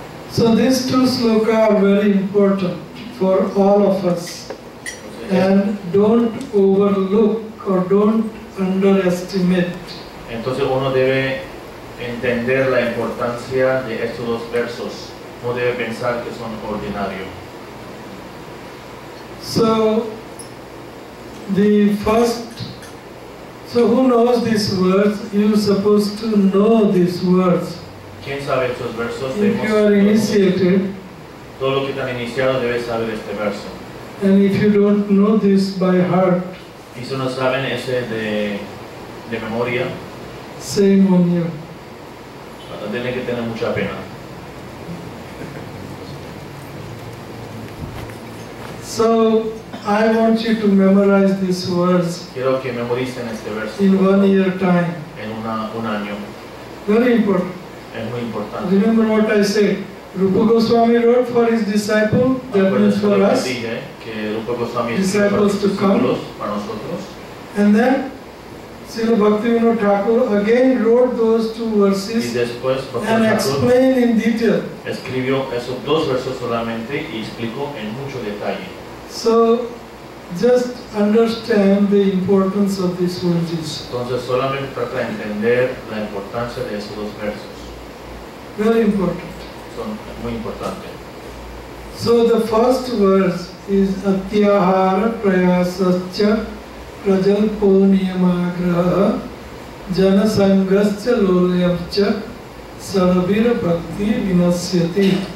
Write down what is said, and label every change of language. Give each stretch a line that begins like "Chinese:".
English: So these 2 sloka are very important for all of us, and don't overlook or don't underestimate.
Spanish: Entonces uno debe entender la importancia de estos 2 versos. No debe pensar que son ordinarios.
English: So the first, so who knows these words? You're supposed to know these words.
Spanish: ¿Quién sabe estos versos?
English: If you are initiated,
Spanish: Todo lo que están iniciados debe saber este verso.
English: and if you don't know this by heart,
Spanish: Y si no saben ese de memoria,
English: shame on you.
Spanish: tienen que tener mucha pena.
English: So I want you to memorize these words
Spanish: Quiero que memoricen este verso
English: in 1 year time.
Spanish: en un año.
English: Very important.
Spanish: Es muy importante.
English: Remember what I said? Rupa Goswami wrote for his disciple, that means for us,
Spanish: Dije que Rupa Goswami
English: disciples to come.
Spanish: Para nosotros.
English: And then Srila Bhaktivinoda Thakur again wrote those two verses
Spanish: Y después
English: and explained in detail.
Spanish: Escribió esos dos versos solamente y explicó en mucho detalle.
English: So just understand the importance of these verses.
Spanish: Entonces solamente trata de entender la importancia de esos dos versos.
English: Very important.
Spanish: Son muy importantes.
English: So the first verse is
Sanskrit: atyaharah prayasas prajalpo niyamagrahah jana-sangas laulyam sadbhir bhaktir vinasyati.